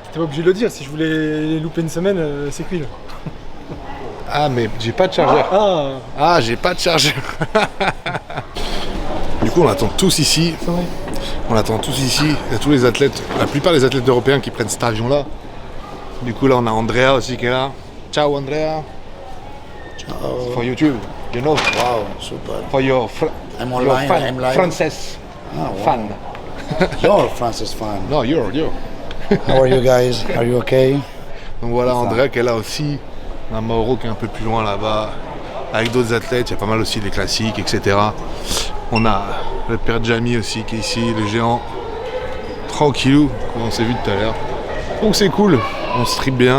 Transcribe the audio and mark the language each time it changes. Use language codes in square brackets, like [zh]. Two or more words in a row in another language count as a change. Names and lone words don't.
[fr] T'étais pas obligé de le dire. Si je voulais louper une semaine, c'est cuit là. Ah, mais j'ai pas de chargeur. Ah, Ah, j'ai pas de chargeur. Du coup, on attend tous ici. c'est vrai. On attend tous ici. Il y a tous les athlètes, la plupart des athlètes européens qui prennent cet avion-là. Du coup, là, on a Andrea aussi qui est là. Ciao, Andrea. Ciao. [en] For YouTube, you know. Wow, super. For your, I'm your online, fan, I'm live. Frances Ah, wow. fan. You're Francis fan. No, you're. How are you guys? Are you okay? [fr] Donc voilà, C'est ça. Andrea qui est là aussi. On a Mauro qui est un peu plus loin là-bas. Avec d'autres athlètes, il y a pas mal aussi des classiques, etc. On a le père Jamie aussi qui est ici, le géant. Tranquillou, comme on s'est vu tout à l'heure. Donc c'est cool, on se tripe bien.